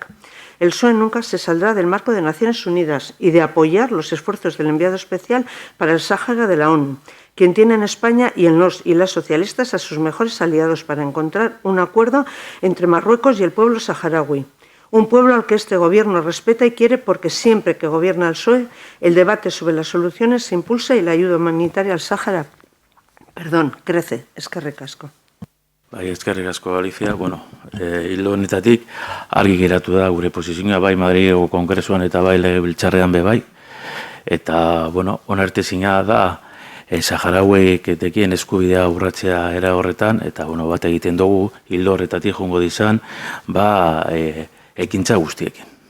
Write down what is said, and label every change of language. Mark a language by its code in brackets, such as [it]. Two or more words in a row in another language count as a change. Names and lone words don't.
[es] El PSOE nunca se saldrá del marco de Naciones Unidas y de apoyar los esfuerzos del enviado especial para el Sáhara de la ONU, quien tiene en España y en los y las socialistas a sus mejores aliados para encontrar un acuerdo entre Marruecos y el pueblo saharaui. Un pueblo al que este gobierno respeta y quiere porque siempre que gobierna el PSOE, el debate sobre las soluciones se impulsa y la ayuda humanitaria al Sáhara, crece. [eu] Eskerrik asko. Bai, eskerrik asko, Alicia. Hildo honetatik argi geratu da gure posizioa, bai Madrilgo Kongresuan eta bai Legebiltzarrean be bai. Eta, onartezina da saharauek etekien eskubidea urratzea era horretan, eta, bat egiten dugu hildo horretatik jongo dizan, ekintza guztiekin.